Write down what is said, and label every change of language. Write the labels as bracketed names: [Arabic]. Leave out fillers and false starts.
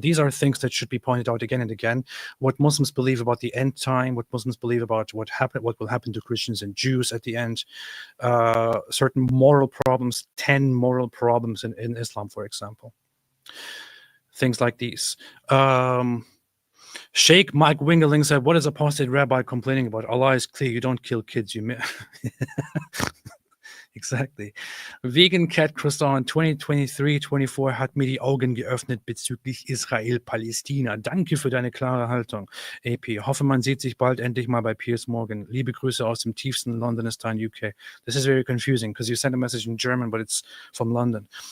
[English] These are things that should be pointed out again and again. What Muslims believe about the end time, what Muslims believe about what will happen to Christians and Jews at the end, certain moral problems, 10 moral problems in Islam, for example. Things like these. Sheikh Mike Wingeling said, "What is apostate rabbi complaining about? Allah is clear. You don't kill kids. You Exactly. [German] Vegan Cat Croissant 2023-24 hat mir die Augen geöffnet bezüglich Israel-Palästina. Danke für deine klare Haltung. AP, hoffe man sieht sich bald endlich mal bei Piers Morgan. Liebe Grüße aus dem tiefsten Londonistan, UK. [English] This is very confusing because you sent a message in German, but it's from London.